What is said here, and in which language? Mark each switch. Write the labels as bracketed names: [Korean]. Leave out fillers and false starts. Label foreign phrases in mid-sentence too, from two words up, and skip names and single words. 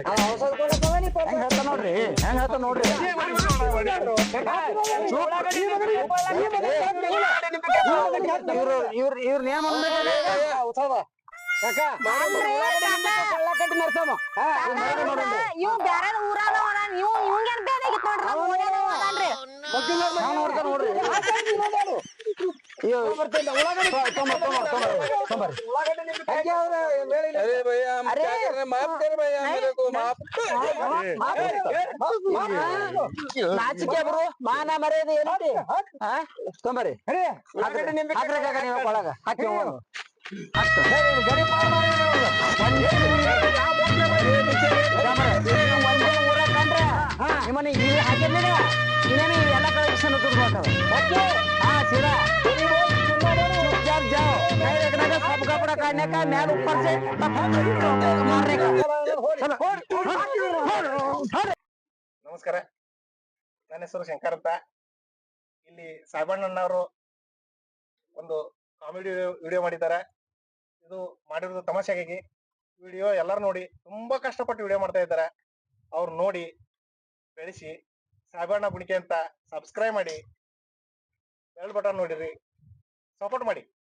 [Kannada] ಔಷಧ ಕೊಡಕ್ ಬಂದ ನೀ ಹೆಂಗ್ ಹೇಳ್ತಾ ನೋಡ್ರಿ ಹೆಂಗ್ ಹೇಳ್ತಾ ನೋಡ್ರಿ ಇವ್ರ ನೇಮ ಔಷಧ ಕಾಕ ಕಟ್ಟಿ ನರ್ಸಮ್ಮ ಇವ್ ಬ್ಯಾರೆ ಊರಾಗ ಇವ್ ಇವಂಗೇನ್ ಬೇಕಾಗಿತ್ತು ನೋಡ್ರಿ ನಾವ್ ನೋಡ್ತಾ ನೋಡ್ರಿ [Hindi] अरे भैया हम क्या कर रहे हैं माफ कर भैया मेरे को माफ [Kannada] ನಾಚಿಕೆ ಬರು ಮಾನ ಮರ್ಯಾದೆ ಏನೈತಿ ತೊಂಬರಿ ಹಾಕ್ರಿ ಕಾಕ ನೀವು ಒಳಗ ಹಾಕಿ ಅಷ್ಟು ಗಡಿ ಒಂದೇ ಊರ ಕಂಡ್ರೆ ನಿಮ್ಮನೆ ಹಾಕಿರ್ಲಿಲ್ಲ ಇನ್ನೇನು ಎಲ್ಲ [English] collection OK [Kannada] ಹಾ [Hindi] सीधा चुपचाप जाओ नहीं रखने का सब कपड़ा काटने का मैल ऊपर से मारने का [Kannada] ನಮಸ್ಕಾರ ನನ್ನ ಹೆಸರು ಶಂಕರ್ ಅಂತ ಇಲ್ಲಿ ಸಾಹೇಬಣ್ಣನವರು ಒಂದು [English] comedy video [Kannada] ಮಾಡಿದ್ದಾರೆ ಇದು ಮಾಡಿರೋದು ತಮಾಷೆಗಾಗಿ ವಿಡಿಯೋ ಎಲ್ಲರೂ ನೋಡಿ ತುಂಬಾ ಕಷ್ಟಪಟ್ಟು ವಿಡಿಯೋ ಮಾಡ್ತಾ ಇದ್ದಾರೆ ಅವ್ರು ನೋಡಿ ಬೆಳೆಸಿ ಸಾಹೇಬಣ್ಣ ಗುಣಿಕೆ ಅಂತ ಸಬ್ಸ್ಕ್ರೈಬ್ ಮಾಡಿ [English] bell button [Kannada] ನೋಡಿರಿ ಸಪೋರ್ಟ್ ಮಾಡಿ